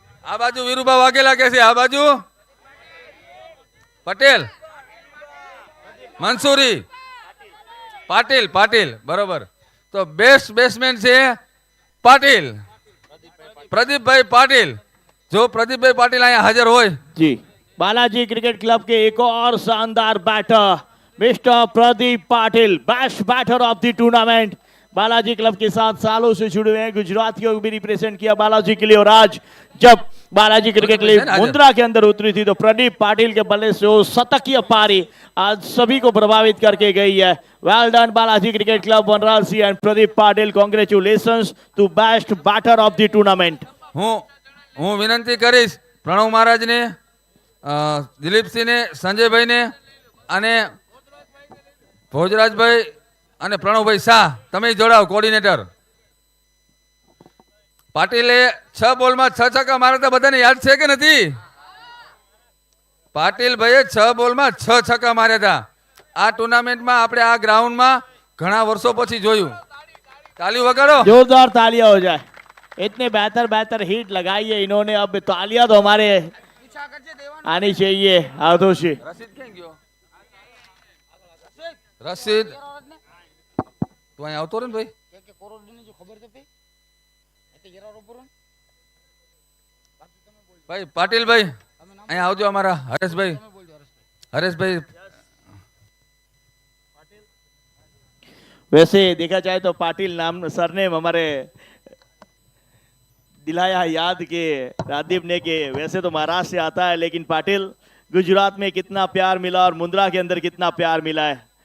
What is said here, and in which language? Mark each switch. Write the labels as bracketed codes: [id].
[gu] આ બાજુ વીરુભા વાઘેલા કે છે, આ બાજુ પટેલ, મંસૂરી, પાટીલ, પાટીલ, બરોબર. તો બેસ્ટ બેટ્સમેન છે પાટીલ, પ્રદીપભાઈ પાટીલ. જો પ્રદીપભાઈ પાટીલ અહીંયા હાજર હોય [hi] जी, बालाजी क्रिकेट क्लब के एक और शानदार batter mister Pradeep Patil, best batter of the tournament. Balaji club के साथ सालों से जुड़े हुए हैं, गुजरातियों को भी रिप्रेजेंट किया बालाजी के लिए, और आज जब बालाजी क्रिकेट लीग मुंद्रा के अंदर उतरी थी तो प्रदीप पाटिल के बल्ले से वो शतकीय पारी आज सभी को प्रभावित करके गई है। Well done Balaji cricket club, Vanraj Singh and Pradeep Patil, congratulations to best batter of the tournament. [gu] હું વિનંતી કરીશ પ્રણવ મહારાજને, દિલીપસિંહને, સંજયભાઈને અને ભોજરાજભાઈ અને પ્રણવભાઈ શાહ, તમે જોડાઓ કોર્ડિનેટર. પાટીલે 6 બોલમાં 6 છક્કા માર્યા હતા, બધાને યાદ છે કે નથી? પાટીલ ભાઈએ 6 બોલમાં 6 છક્કા માર્યા હતા. આ ટુર્નામેન્ટમાં આપણે આ ગ્રાઉન્ડમાં ઘણા વર્ષો પછી જોયું. તાલી વગાડો, [hi] जोरदार तालियां हो जाए। इतने बेहतर बेहतर हिट लगाई है इन्होंने, अब तालियां तो हमारे आनी चाहिए। आदोशी [gu] રસીદ ક્યાં ગયો? રસીદ તું અહીં આવતો રે ને ભાઈ. ભાઈ પાટીલભાઈ અહીં આવજો, અમારા હરેશભાઈ, હરેશભાઈ. [hi] वैसे देखा जाए तो पाटिल नाम सरनेम हमारे दिलाया याद के राजदीप ने के वैसे तो महाराष्ट्र से आता है, लेकिन पाटिल गुजरात में कितना प्यार मिला और मुंद्रा के अंदर कितना प्यार मिला है?